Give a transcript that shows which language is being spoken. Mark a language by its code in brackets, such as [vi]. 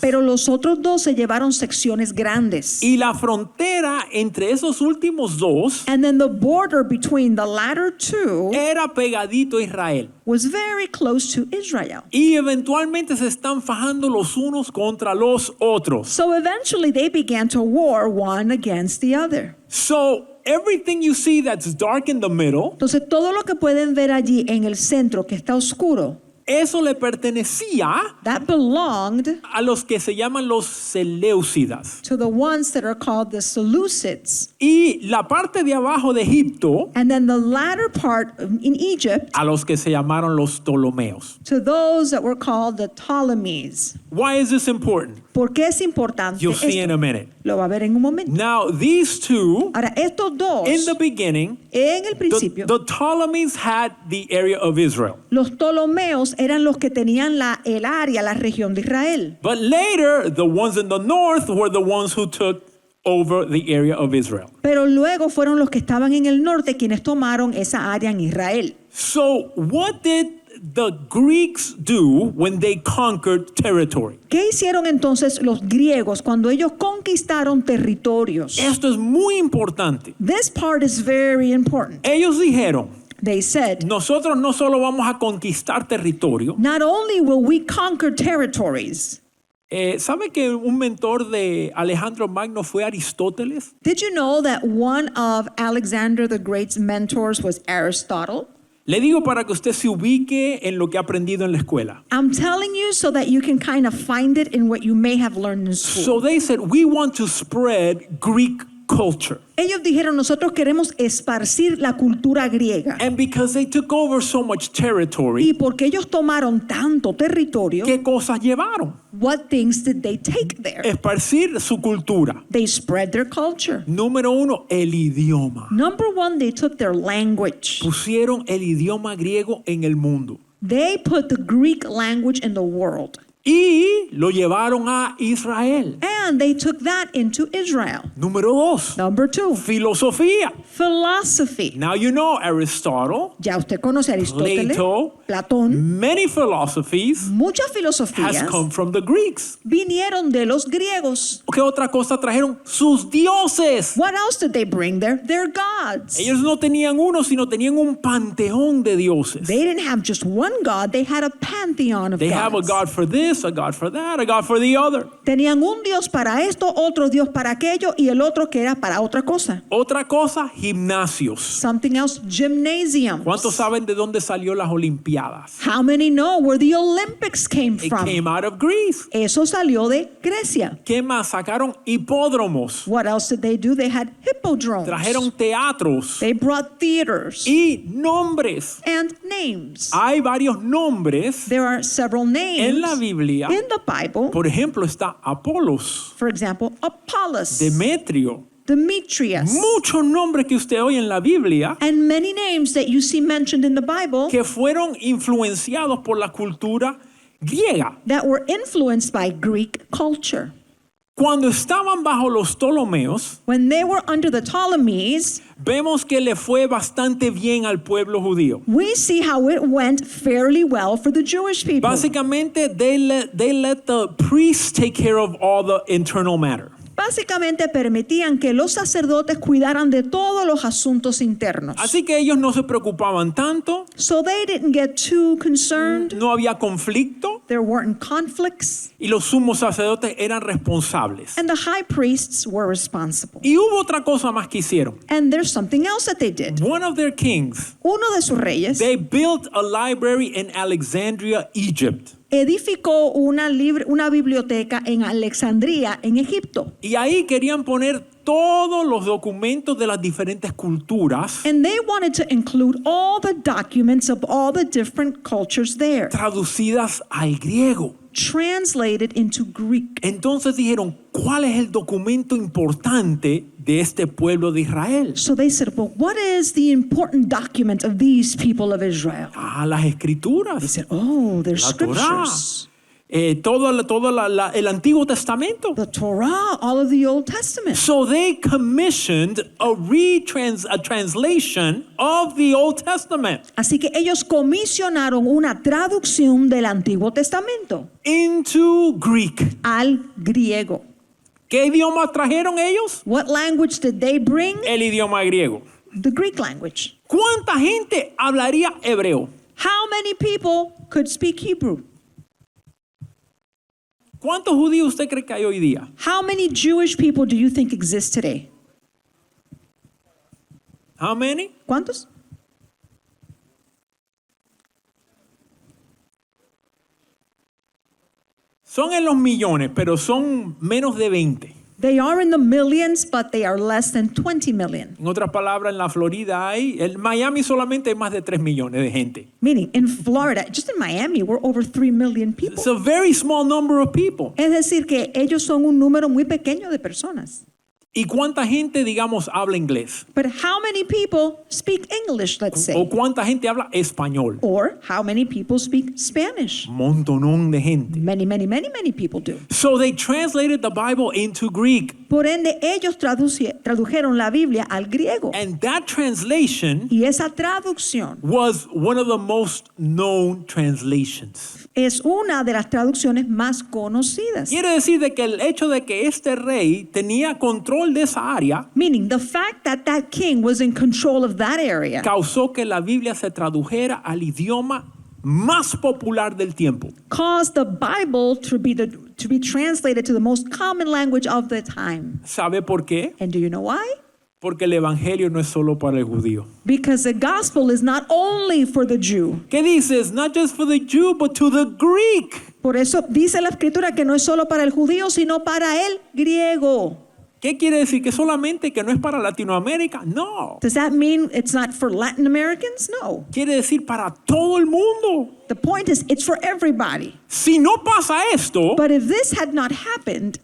[es] pero los otros 2 se llevaron secciones grandes. Y la frontera entre esos últimos 2 [en] And then the border between the latter 2 [es] era pegadito a Israel. [en] was very close to Israel. [es] Y eventualmente se están fajando los unos contra los otros. [en] So eventually they began to war one against the other. So everything you see that's dark in the middle [es] Entonces todo lo que pueden ver allí en el centro que está oscuro Eso le pertenecía [en] that belonged [es] a los que se llaman los Seleucidas. [en] to the ones that are called the Seleucids. [es] Y la parte de abajo de Egipto [en] And then the latter part in Egypt [es] a los que se llamaron los Ptolomeos. [en] to those that were called the Ptolemies. Why is this important? [es] ¿Por qué es importante [en] You'll see in [es] esto? [en] a minute. [es] Lo va a ver en un momento. [en] Now, these two, [es] Ahora, estos dos, [en] in the beginning, [es] en el [en] the [es] principio, [en] Ptolemies had the area of Israel. [es] los Ptolomeos eran los que tenían el área, la región de Israel. [en] But later, the ones in the north were the ones who took over the area of Israel. [es] Pero luego fueron los que estaban en el norte quienes tomaron esa área en Israel. [en] So, what did the Greeks do when they conquered territory? [es] ¿Qué hicieron entonces los griegos cuando ellos conquistaron territorios? Esto es muy importante. [en] This part is very important. [es] Ellos dijeron, [en] They said, [es] nosotros no solo vamos a conquistar territorio. [en] not only will we conquer territories. [es] ¿Sabe que un mentor de Alejandro Magno fue Aristóteles? [en] Did you know that one of Alexander the Great's mentors was Aristotle? [es] Le digo para que usted se ubique en lo que ha aprendido en la escuela. [en] I'm telling you so that you can kind of find it in what you may have learned in school. So they said, we want to spread Greek culture. [es] Ellos dijeron, nosotros queremos esparcir la cultura griega. [en] And because they took over so much territory, [es] Y porque ellos tomaron tanto territorio, ¿qué cosas llevaron? [en] what things did they take there? [es] Esparcir su cultura. [en] They spread their culture. [es] Número uno, el idioma. [en] Number one, they took their language. [es] Pusieron el idioma griego en el mundo. [en] They put the Greek language in the world. [es] Y lo llevaron a Israel. [en] And they took that into Israel. [es] Número dos, [en] Number two, [es] filosofía. [en] philosophy. Now you know Aristotle, [es] Ya usted conoce a Aristóteles, [en] Plato, [es] Platón. [en] many philosophies [es] Muchas [en] has [es] filosofías [en] come from the Greeks. [es] vinieron de los griegos. ¿Qué otra cosa trajeron? Sus dioses. [en] What else did they bring there? Their gods. [es] Ellos no tenían uno, sino tenían un panteón de dioses. [en] They didn't have just one god, they had a pantheon of They have a gods. god for this, a god for that, a god for the other. [es] Tenían un dios para esto, otro dios para aquello y el otro que era para otra cosa. Otra cosa, gimnasios. [en] Something else, gymnasiums. [es] ¿Cuántos saben de dónde salió las Olimpiadas? [en] How many know where the Olympics came It from? came out of Greece. [es] Eso salió de Grecia. ¿Qué más? Sacaron hipódromos. [en] What else did they do? They had hippodromes. [es] Trajeron teatros [en] They brought theaters [es] y nombres. [en] and names. [es] Hay varios nombres [en] There are several names [es] en la Biblia. [en] in the Bible. [es] Por ejemplo, está Apolos, [en] For example, Apollos, [es] Demetrio. [en] Demetrius, [es] Muchos nombres que usted oye en la Biblia [en] and many names that you see mentioned in the Bible [es] que fueron influenciados por la cultura griega. [en] that were influenced by Greek culture. [es] Cuando estaban bajo los Ptolomeos, [en] When they were under the Ptolemies, [es] vemos que le fue bastante bien al pueblo judío. [en] we see how it went fairly well for the Jewish people. [es] Básicamente, [en] they let the priests take care of all the internal matter. [es] Básicamente permitían que los sacerdotes cuidaran de todos los asuntos internos. Así que ellos no se preocupaban tanto, [en] So they didn't get too concerned. [es] no había conflicto [en] There weren't conflicts. [es] y los sumos sacerdotes eran responsables. [en] And the high priests were responsible. [es] Y hubo otra cosa más que hicieron. [en] And there's something else that they did. One of their kings, [es] Uno de sus reyes [en] they built a library in Alexandria, Egypt. [es] edificó una biblioteca en Alejandría, en Egipto. Y ahí querían poner todos los documentos de las diferentes culturas [en] And they wanted to include all the documents of all the different cultures there, [es] traducidas al griego. [en] translated into Greek. [es] Entonces dijeron, ¿cuál es el documento importante de este pueblo de Israel? [en] So they said, well, what is the important document of these people of Israel? [es] Ah, las [en] They [es] escrituras, [en] said, oh, their [es] la Torá, [en] scriptures. [es] todo el Antiguo Testamento. [en] The Torah, all of the Old Testament. So they commissioned a translation of the Old Testament [es] Así que ellos comisionaron una traducción del Antiguo Testamento [en] into Greek. [es] al griego. ¿Qué idioma trajeron ellos? [en] What language did they bring? [es] El idioma griego. [en] The Greek language. [es] ¿Cuánta gente hablaría hebreo? [en] How many people could speak Hebrew? [es] ¿Cuántos judíos usted cree que hay hoy día? [en] How many Jewish people do you think exist today? How many? [es] ¿Cuántos? Son en los millones, pero son menos de 20. [en] They are in the millions, but they are less than 20 million. [es] En otras palabras, en la Florida en Miami solamente hay más de 3 millones de gente. [en] Meaning, in Florida, just in Miami, we're over 3 million people. It's a very small number of people. [es] Es decir, que ellos son un número muy pequeño de personas. ¿Y cuánta gente, digamos, habla inglés? [en] But how many people speak English, let's say? [es] ¿O cuánta gente habla español? [en] Or how many people speak Spanish? [es] Montonón de gente. [en] Many, many, many, many people do. So they translated the Bible into Greek. [es] Por ende, ellos tradujeron la Biblia al griego. [en] And that translation [es] Y esa traducción [en] was one of the most known translations. [es] es una de las traducciones más conocidas. Quiere decir de que el hecho de que este rey tenía control de esa área [en] Meaning, the fact that that king was in control of that area [es] causó que la Biblia se tradujera al idioma más popular del tiempo. [en] caused the Bible to be translated to the most common language of the time. [es] ¿Sabe por qué? [en] And do you know why? [es] Porque el evangelio no es solo para el judío. [en] Because the gospel is not only for the Jew. [es] ¿Qué dices? [en] Not just for the Jew, but to the Greek. [es] Por eso dice la escritura que no es solo para el judío, sino para el griego. ¿Qué quiere decir? ¿Que solamente que no es para Latinoamérica? No. [en] Does that mean it's not for Latin Americans? No. [es] Quiere decir para todo el mundo. [en] The point is, it's for everybody. [es] Si no pasa esto, [en] But if this had not happened,